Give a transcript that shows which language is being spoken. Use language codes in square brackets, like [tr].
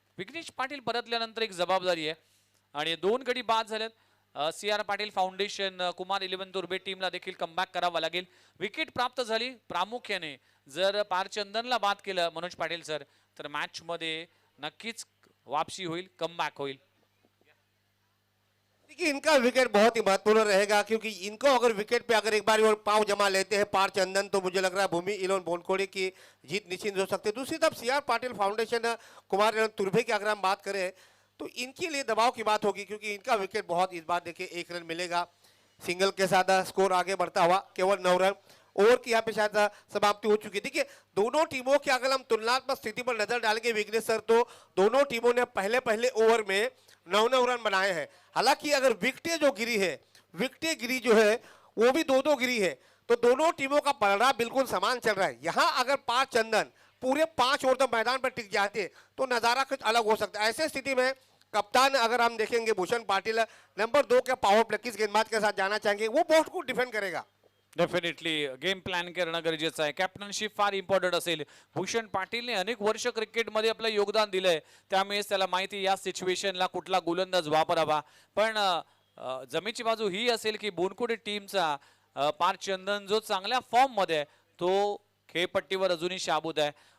[mr] विघ्नेश पाटील परतल्यानंतर एक जबाबदारी आहे आणि दोन गडी बाद झालेत. CR पाटील फाउंडेशन कुमार 11 तुर्बे टीमला देखील कमबॅक करावा लागेल. विकेट प्राप्त झाली प्रामुख्याने. जर पारचंदनला बाद केलं मनोज पाटील सर तर मॅच मध्ये नक्कीच वापसी होईल, कमबॅक होईल. [hi] देखिए इनका विकेट बहुत ही महत्वपूर्ण रहेगा क्योंकि इनको अगर विकेट पे अगर एक बार और पांव जमा लेते हैं पार चंदन तो मुझे लग रहा है भूमि 11 बोनकोड़े की जीत निश्चित हो सकती है. दूसरी तरफ CR पाटिल फाउंडेशन कुमार 11 तुर्भे की अगर हम बात करें तो इनके लिए दबाव की बात होगी क्योंकि इनका विकेट बहुत इस बार देखिए 1 रन मिलेगा. सिंगल के साथ स्कोर आगे बढ़ता हुआ केवल 9 रन. ओवर की यहाँ पे शायद समाप्ति हो चुकी. देखिए दोनों टीमों की अगर हम तुलनात्मक स्थिति पर नजर डालेंगे विघ्नेश सर तो दोनों टीमों ने पहले ओवर में 9 रन बनाए हैं. हालांकि अगर विकेटें जो गिरी है विकेटें गिरी जो है वो भी 2-2 गिरी है तो दोनों टीमों का परिणाम बिल्कुल समान चल रहा है. यहाँ अगर पार चंदन पूरे 5 ओवर तक मैदान पर टिक जाते तो नजारा कुछ अलग हो सकता है. ऐसे स्थिति में कप्तान अगर हम देखेंगे भूषण पाटिल नंबर 2 के पावर प्ले किस गेंदबाज के साथ जाना चाहेंगे वो बहुत कुछ डिफेंड करेगा. [mr] डेफिनेटली गेम प्लॅन करणं गरजेचं आहे. कॅप्टनशिप फार इम्पॉर्टंट असेल. भूषण पाटीलने अनेक वर्ष क्रिकेटमध्ये आपलं योगदान दिलंय त्यामुळेच त्याला माहिती या सिच्युएशनला कुठला गोलंदाज वापरावा. पण जमेची बाजू ही असेल की बोनकुडे टीमचा पार चंदन जो चांगल्या फॉर्म मध्ये आहे तो खेळपट्टीवर अजूनही शाबूत आहे.